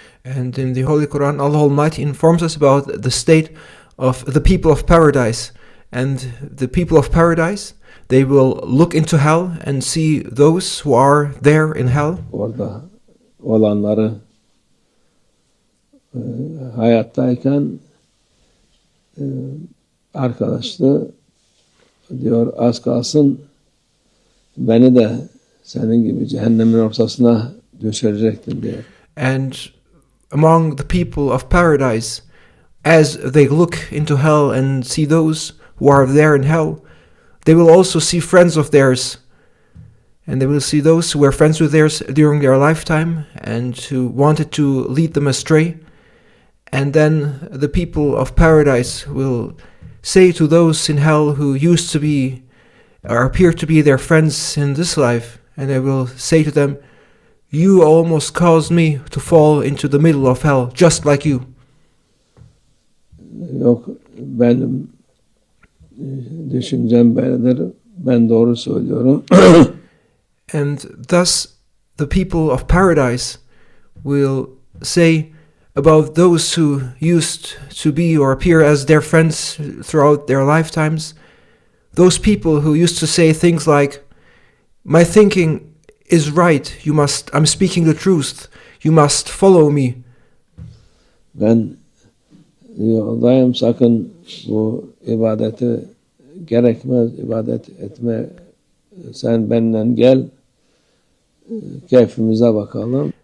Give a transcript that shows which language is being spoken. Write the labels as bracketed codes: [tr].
[en] And in the Holy Quran, Allah Almighty informs us about the state of the people of paradise. And the people of paradise, they will look into hell and see those who are there in hell. [tr] Orada olanları hayattayken arkadaşlı diyor az kalsın beni de senin gibi cehennemin ortasına düşürecektin diyor. [en] And among the people of paradise, as they look into hell and see those who are there in hell, they will also see friends of theirs. And they will see those who were friends with theirs during their lifetime and who wanted to lead them astray. And then the people of paradise will say to those in hell who used to be or appear to be their friends in this life, and they will say to them, "You almost caused me to fall into the middle of hell, just like you." [tr] Yok, benim düşüncem böyledir, ben doğru söylüyorum. [en] And thus the people of paradise will say about those who used to be or appear as their friends throughout their lifetimes, those people who used to say things like, "My thinking is right, I'm speaking the truth, you must follow me." [tr] Ben yoldayım, sakın bu ibadeti gerekmez, ibadet etme, sen benimle gel, keyfimize bakalım.